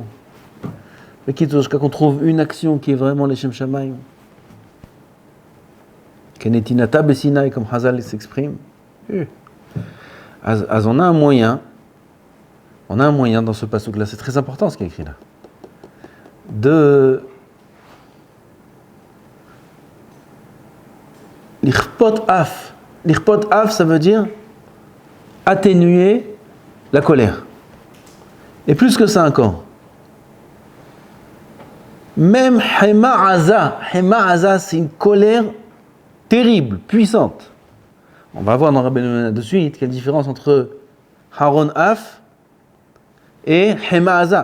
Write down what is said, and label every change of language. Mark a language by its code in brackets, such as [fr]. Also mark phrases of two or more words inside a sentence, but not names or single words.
[fr] Mais kitso, jusqu'à qu'on trouve une action qui est vraiment [he] לשם שמים. כנתינתה בסיני, [fr] comme Hazal s'exprime. On a un moyen. On a un moyen dans ce passouk-là, c'est très important ce qui est écrit là, de [he] לרפות אף. לרפות אף, [fr] ça veut dire atténuer la colère. Et plus que ça encore. Même [he] חמה עזה, [fr] c'est une colère terrible, puissante. On va voir dans Rabbeinu de suite quelle différence entre [he] חרון אף [fr] et [he] חמה עזה.